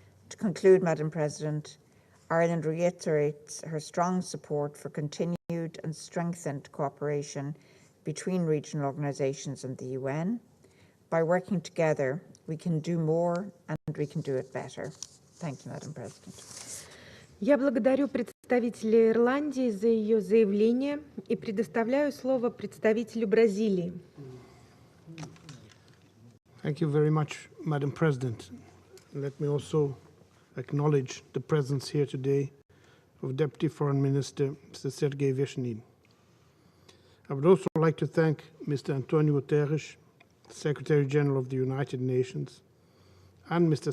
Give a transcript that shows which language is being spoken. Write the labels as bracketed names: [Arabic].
[English] To conclude, Madam President, Ireland reiterates her strong support for continued and strengthened cooperation between regional organisations and the UN. By working together, we can do more and we can do it better. Thank you, Madam President. [Russian] Я благодарю представителя Ирландии за ее заявление и предоставляю слово представителю Бразилии. [English] Thank you very much, Madam President. Let me also acknowledge the presence here today of Deputy Foreign Minister Mr. Sergei Vershinin. I would also like to thank Mr. Antonio Guterres, Secretary General of the United Nations, and Mr.